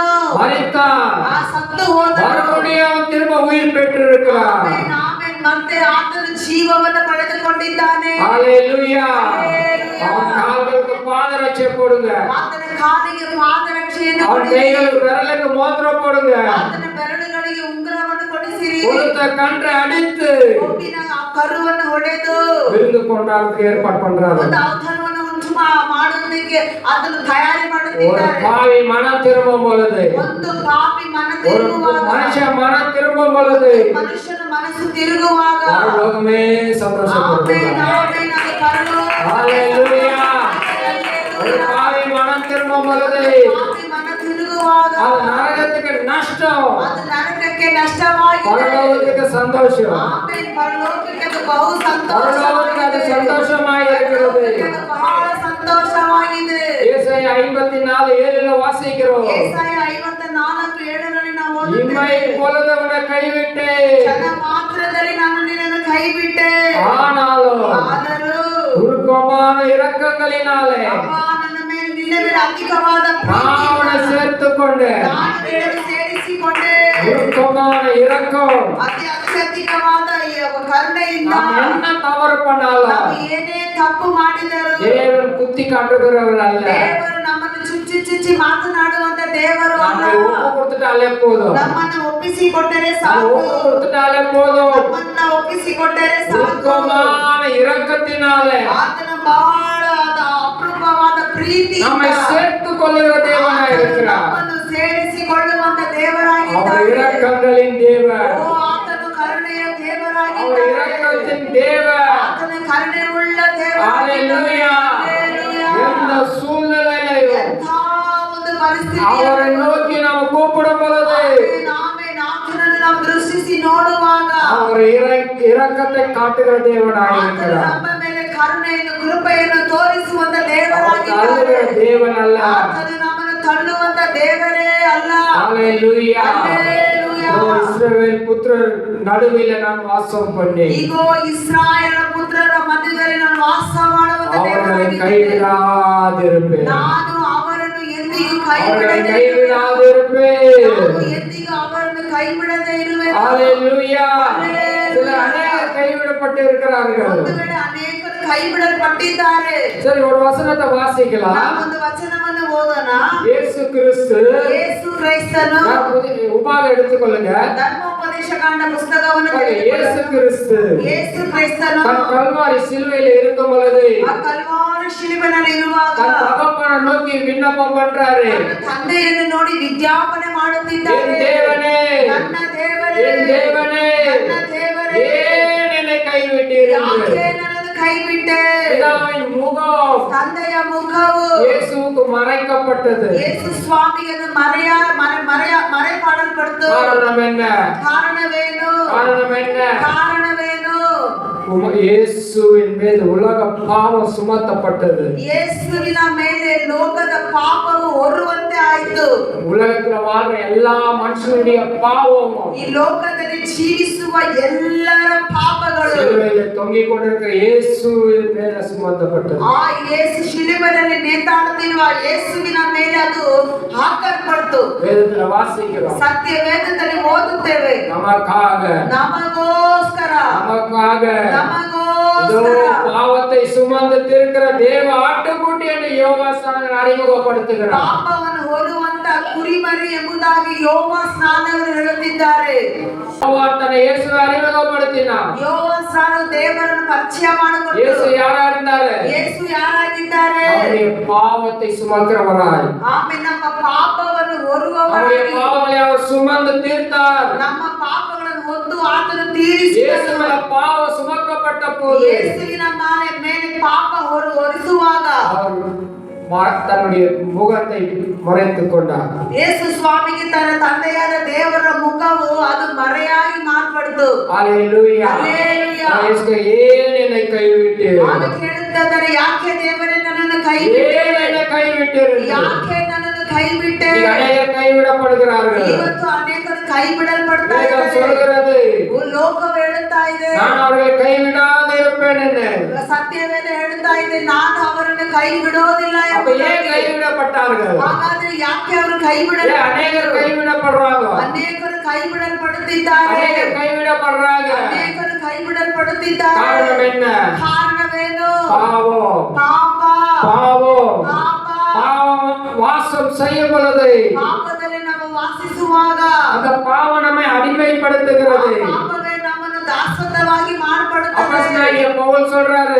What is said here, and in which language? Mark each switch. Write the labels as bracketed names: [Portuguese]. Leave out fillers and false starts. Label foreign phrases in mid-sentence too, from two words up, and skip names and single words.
[Tamil] மரித்தான், [Kannada] ಸತ್ತು ಹೋದನು. [Tamil] மறுபடியும் அவன் திரும்ப உயிர் பெற்றிருக்கிறான். [Kannada] ಆಮೆನ್, ಆಮೆನ್. ಮತ್ತೆ ಆತನು ಜೀವವನ್ನು ಪಡೆದುಕೊಂಡಿದ್ದಾನೆ. [Tamil] ஹalleluya. ஹல்லேலூயா. அவன் கால்களுக்கு பாதரட்சை போடுங்க, [Kannada] ಆತನ ಕಾಲಿಗೆ ಪಾದರಕ್ಷೆಯನ್ನು [Tamil] அவன் [Kannada] ಕೊಡಿಸಿರಿ. [Tamil] கைகளுக்கு விரலுக்கு மோதிரம் போடுங்க, [Kannada] ಆತನ ಬೆರಳುಗಳಿಗೆ ಉಂಗುರವನ್ನು ಕೊಡಿಸಿರಿ. [Tamil] கொடுத்த கன்றை அடித்து [Kannada] ಕೊಬ್ಬಿನ ಕರುವನ್ನು ಹೊಡೆದು [Tamil] விருந்து கொண்டாடுறதுக்கு ஏற்பாடு பண்றாரு. [Kannada] ಒಂದು ಔತಣವನ್ನು ಉಂಟು ಮಾಡುವುದಕ್ಕೆ ಅದನ್ನು ತಯಾರಿ [Tamil] ஒரு [Kannada] ಮಾಡುತ್ತಿದ್ದಾರೆ. [Tamil] பாவி மனம் திரும்பும் பொழுது, [Kannada] ಒಂದು ಪಾಪಿ ಮನ [Tamil] ஒரு [Kannada] ತಿರುಗುವಾಗ, [Tamil] மனுஷன் மனம் திரும்பும் பொழுது [Kannada] ಮನುಷ್ಯನ ಮನಸ್ಸು ತಿರುಗುವಾಗ [Tamil] பரலோகமே [Kannada] ಆಮೆನ್, [Tamil] சந்தோஷப்படுகிறார். [Kannada] ಆಮೆನ್. ಅದು ಪರಲೋಕ. [Tamil] ஹalleluya. ஒரு [Kannada] ಹಲ್ಲೆಲೂಯಾ. [Tamil] பாவி மனம் திரும்பும் பொழுது [Kannada] ಪಾಪಿ ಮನ ತಿರುಗುವಾಗ [Tamil] அது நரகத்துக்கு நஷ்டம், [Kannada] ಅದು ನರಕಕ್ಕೆ ನಷ್ಟವಾಗಿದೆ. [Tamil] பரலோகத்துக்கு சந்தோஷம். [Kannada] ಆಮೆನ್. ಪರಲೋಕಕ್ಕೆ ಅದು ಬಹು [Tamil] பரலோகத்துக்கு அது [Kannada] ಸಂತೋಷವಾಗಿದೆ. [Tamil] சந்தோஷமாய் இருக்கிறது. [Kannada] ಅದು ಬಹಳ ಸಂತೋಷವಾಗಿದೆ. [Tamil] ஏசாயா 54:7 வாசிக்கிறோம். [Kannada] ಯೆಶಾಯ 54:7ರಲ್ಲಿ ನಾವು [Tamil] இம்மை [Kannada] ಓದುತ್ತೇವೆ. [Tamil] பொழுது உன்னை கைவிட்டு [Kannada] ಕ್ಷಣ ಮಾತ್ರದಲ್ಲಿ ನಾನು ನಿನ್ನನ್ನು ಕೈಬಿಟ್ಟೆ. [Tamil] ஆனாலும் [Kannada] ಆದರೂ [Tamil] உருக்கமான இரக்கங்களினாலே [Kannada] ಅಪ್ಪ, ನನ್ನ ಮೇಲೆ ನಿನ್ನ ಮೇಲೆ ಅಧಿಕವಾದ [Tamil] நான் அவனை [Kannada] ಪ್ರೀತಿ [Tamil] சேர்த்துக் கொண்டு [Kannada] ನಾನು ನಿನ್ನನ್ನು ಸೇರಿಸಿಕೊಂಡೆ. [Tamil] உருக்கமான இரக்கம். [Kannada] ಅತ್ಯಧಿಕವಾದ ಈ ಕರುಣೆಯಿಂದ [Tamil] நாம் என்ன தவறு பண்ணாலும் [Kannada] ನಾವು ಏನೇ ತಪ್ಪು ಮಾಡಿದರು [Tamil] தேவன் குத்தி காட்டுகிறவர் அல்ல. [Kannada] ದೇವರು ನಮ್ಮನ್ನು ಚುಚ್ಚಿ ಚುಚ್ಚಿ ಮಾತನಾಡುವಂತ ದೇವರು ಅಲ್ಲ. [Tamil] நம்மை ஒப்பு கொடுத்துட்டாலே போதும், [Kannada] ನಮ್ಮನ್ನು ಒಪ್ಪಿಸಿಕೊಟ್ಟರೆ [Tamil] நம்ம [Kannada] ಸಾಕು. [Tamil] ஒப்பு கொடுத்துட்டாலே போதும். [Kannada] ನಮ್ಮನ್ನ ಒಪ್ಪಿಸಿಕೊಟ್ಟರೆ ಸಾಕು. [Tamil] உருக்கமான இரக்கத்தினாலே [Kannada] ಆತನ ಬಹಳ ಅಪರೂಪವಾದ ಪ್ರೀತಿ [Tamil] நம்மை சேர்த்துக் கொள்ளுகிற தேவனாய் இருக்கிறார். [Kannada] ನಮ್ಮನ್ನು ಸೇರಿಸಿಕೊಳ್ಳುವಂತ [Tamil] அவர் [Kannada] ದೇವರಾಗಿದ್ದಾನೆ. [Tamil] இரக்கங்களின் தேவன், [Kannada] ಓ, ಆತನು ಕರುಣೆಯ [Tamil] அவர் [Kannada] ದೇವರಾಗಿದ್ದಾನೆ. [Tamil] இரக்கத்தின் தேவன். [Kannada] ಆತನ ಕರುಣೆ ಉಳ್ಳ [Tamil] ஹalleluya. எந்த சூழ்நிலையிலும் [Kannada] ಎಂಥ ಒಂದು ಪರಿಸ್ಥಿತಿ [Tamil] அவரை நோக்கி நாம் கூப்பிடும் பொழுது [Kannada] ಆತನನ್ನು ನಾವು ದೃಷ್ಟಿಸಿ ನೋಡುವಾಗ [Tamil] அவர் இரக்கத்தை காட்டுகிற தேவனாய் [Kannada] ಆತನು [Tamil] இருக்கிறார். [Kannada] ನಮ್ಮ ಮೇಲೆ ಕರುಣೆಯನ್ನು ಕೃಪೆಯನ್ನು ತೋರಿಸುವಂತ [Tamil] அவர் [Kannada] ದೇವರಾಗಿದ್ದಾನೆ. [Tamil] தள்ளுகிற தேவன் அல்ல. [Kannada] ಆತನು ನಮ್ಮನ್ನು ತಳ್ಳುವಂತ ದೇವರೇ ಅಲ್ಲ. [Tamil] ஹalleluya. ஹல்லேலூயா. ஓ இஸ்ரவேல் புத்திரர் நடுவில் நான் வாசம் பண்ணேன், [Kannada] ಈಗೋ ಇಸ್ರಾಯೇಲ ಪುತ್ರರ ಮಧ್ಯದಲ್ಲಿ ನಾನು ವಾಸ ಮಾಡುವಂತ [Tamil] அவர்களை [Kannada] ದೇವರಾಗಿದ್ದೇನೆ. [Tamil] கைவிடாதிருப்பேன், [Kannada] ನಾನು ಅವರನ್ನು ಎಂದಿಗೂ [Tamil] அவர்களை [Kannada] ಕೈಬಿಡದೆ [Tamil] கைவிடாதிருப்பேன். [Kannada] ನಾನು ಎಂದಿಗೂ ಅವರನ್ನು ಕೈಬಿಡದೆ ಇರುವೆನು. [Tamil] ஹalleluya. ஹல்லேலூயா. சில அநேகர் கைவிடப்பட்டு இருக்கிறார்கள். [Kannada] ಒಂದು ವೇಳೆ ಅನೇಕರು ಕೈಬಿಡಲ್ಪಟ್ಟಿದ್ದಾರೆ. [Tamil] சரி, ஒரு வசனத்தை வாசிக்கலாம். [Kannada] ಒಂದು ವಚನವನ್ನು ಓದೋಣ. [Tamil] இயேசு கிறிஸ்து, [Kannada] ಯೇಸು ಕ್ರೈಸ್ತನು [Tamil] உபாக எடுத்துக்கொள்ளுங்க. [Kannada] ಧರ್ಮೋಪದೇಶ ಕಾಂಡ ಪುಸ್ತಕವನ್ನು [Tamil] இயேசு கிறிஸ்து [Kannada] ಯೇಸು ಕ್ರೈಸ್ತನು [Tamil] தன் கல்வாரி சிலுவையில் இருக்கும் பொழுது [Kannada] ಆ ಕಲ್ವಾರಿ ಶಿಲುಬೆನಲ್ಲಿ ಇರುವಾಗ [Tamil] தன் தகப்பனை நோக்கி விண்ணப்பம் பண்றாரு. [Kannada] ತಂದೆಯನ್ನು ನೋಡಿ ವಿಜ್ಞಾಪನೆ ಮಾಡುತ್ತಿದ್ದಾರೆ. [Tamil] என் தேவனே, [Kannada] ನನ್ನ ದೇವರೇ, [Tamil] என் தேவனே, [Kannada] ನನ್ನ ದೇವರೇ, [Tamil] ஏன் என்னை கைவிட்டீர்கள்? [Kannada] ಯಾಕೆ ನನ್ನನ್ನು ಕೈಬಿಟ್ಟೆ? [Tamil] பிதாவின் முகம் [Kannada] ತಂದೆಯ ಮುಖವು [Tamil] இயேசுவுக்கு மறைக்கப்பட்டது. [Kannada] ಯೇಸು ಸ್ವಾಮಿಯನ್ನು ಮರೆಮಾಡಲ್ಪಡ್ತು. [Tamil] காரணம் என்ன? [Kannada] ಕಾರಣವೇನು? [Tamil] காரணம் என்ன? [Kannada] ಕಾರಣವೇನು? [Tamil] இயேசுவின் மீது உலக பாவம் சுமத்தப்பட்டது. [Kannada] ಯೇಸುವಿನ ಮೇಲೆ ಲೋಕದ ಪಾಪವು ಹೊರುವಂತೆ ಆಯಿತು. [Tamil] உலகத்துல வாழ்ற எல்லா மனுஷனுடைய பாவமும் [Kannada] ಈ ಲೋಕದಲ್ಲಿ ಜೀವಿಸುವ ಎಲ್ಲರ ಪಾಪಗಳು [Tamil] சிலுவையில் தொங்கிக் கொண்டிருக்கிற இயேசுவின் மேல சுமத்தப்பட்டது. [Kannada] ಆ ಯೇಸು ಶಿಲುಬೆಯಲ್ಲಿ ನೇತಾಡುತ್ತಿರುವ ಯೇಸುವಿನ ಮೇಲೆ ಅದು ಹಾಕಲ್ಪಡ್ತು. [Tamil] வேதத்துல வாசிக்கிறோம். [Kannada] ಸತ್ಯ ವೇದದಲ್ಲಿ ಓದುತ್ತೇವೆ. [Tamil] நமக்காக [Kannada] ನಮಗೋಸ್ಕರ [Tamil] நமக்காக இதோ [Kannada] ನಮಗೋಸ್ಕರ [Tamil] பாவத்தை சுமந்து திருக்கிற தேவ ஆட்டுக்குட்டி என்று யோகாசனம் அறிமுகப்படுத்துகிறார். [Kannada] ಪಾಪವನ್ನು ಹೊರುವಂತ ಕುರಿಮರಿ ಎಂಬುದಾಗಿ ಯೋವ ಸ್ನಾನವರು ಹೇಳುತ್ತಿದ್ದಾರೆ. [Tamil] தன்னை இயேசு அறிமுகப்படுத்தினார். [Kannada] ಯೋವ ಸ್ನಾನ ದೇವರನ್ನು ಪರಿಚಯ [Tamil] இயேசு [Kannada] ಮಾಡಿಕೊಂಡರು. [Tamil] யாரா இருந்தாரு? [Kannada] ಯೇಸು ಯಾರಾಗಿದ್ದಾರೆ? [Tamil] அவருடைய பாவத்தை சுமக்கிறவராய், [Kannada] ಆಮೇಲೆ ನಮ್ಮ ಪಾಪವನ್ನು [Tamil] அவருடைய [Kannada] ಹೊರುವವರಾಗಿ [Tamil] பாவங்களை அவர் சுமந்து தீர்த்தார். [Kannada] ನಮ್ಮ ಪಾಪಗಳನ್ನು ಹೊತ್ತು ಆತನು ತೀರಿಸಿದನು. [Tamil] இயேசு மேல பாவம் சுமக்கப்பட்ட போது [Kannada] ಯೇಸುವಿನ ಮೇಲೆ ಪಾಪ ಹೊರಿಸುವಾಗ [Tamil] அவர் தன்னுடைய முகத்தை மறைத்துக் கொண்டார். [Kannada] ಯೇಸು ಸ್ವಾಮಿಗೆ ತನ್ನ ತಂದೆಯಾದ ದೇವರ ಮುಖವು ಅದು ಮರೆಯಾಗಿ ಮಾರ್ಪಡ್ತು. [Tamil] அல்லேலூயா. அல்லேலೂயா. இயேசு ஏன் என்னை கைவிட்டீர்? [Kannada] ಅದು ಕೇಳುತ್ತಿದ್ದಾರೆ, ಯಾಕೆ ದೇವರೇ ನನ್ನನ್ನು [Tamil] ஏன் [Kannada] ಕೈಬಿಟ್ಟೆ? [Tamil] என்னை கைவிட்டீர்? [Kannada] ಯಾಕೆ ನನ್ನನ್ನು ಕೈಬಿಟ್ಟೆ? [Tamil] இங்க அநேகர் கைவிடப்படுகிறார்கள். [Kannada] ಇವತ್ತು ಅನೇಕರು ಕೈ ಬಿಡಲ್ಪಡ್ತಾ [Tamil] வேதம் [Kannada] ಇದ್ದಾರೆ. [Tamil] சொல்கிறது, [Kannada] ಲೋಕವು ಹೇಳುತ್ತಾ ಇದೆ, [Tamil] நான் அவர்களை கைவிடாது இருப்பேன் என்று. [Kannada] ಸತ್ಯವೇದ ಹೇಳುತ್ತಾ ಇದೆ, ನಾನು ಅವರನ್ನು ಕೈ ಬಿಡೋದಿಲ್ಲ [Tamil] அப்ப ஏன் [Kannada] ಎಂಬುದಾಗಿ. [Tamil] கைவிடப்பட்டார்கள்? [Kannada] ಹಾಗಾದ್ರೆ ಯಾಕೆ ಅವರು ಕೈ [Tamil] ஏன் அநேகர் கைவிடப்படுறாங்க? [Kannada] ಅನೇಕರು ಕೈ ಬಿಡಲ್ಪಡುತ್ತಿದ್ದಾರೆ. [Tamil] அநேகர் கைவிடப்படுறாங்க. [Kannada] ಅನೇಕರು ಕೈ ಬಿಡಲ್ಪಡುತ್ತಿದ್ದಾರೆ. [Tamil] காரணம் என்ன? [Kannada] ಕಾರಣವೇನು? [Tamil] பாவம். [Kannada] ಪಾಪ. [Tamil] பாவம். [Kannada] ಪಾಪ. [Tamil] பாவம் வாசம் செய்யும் பொழுது [Kannada] ಪಾಪದಲ್ಲಿ ನಾವು ವಾಸಿಸುವಾಗ [Tamil] அந்த பாவம் நம்மை அடிமைப்படுத்துகிறது. [Kannada] ಪಾಪವೇ ನಮ್ಮನ್ನು ದಾಸತ್ವವಾಗಿ ಮಾರ್ಪಡುತ್ತದೆ. [Tamil] அப்போஸ்தலனாகிய பவுல் சொல்றாரு,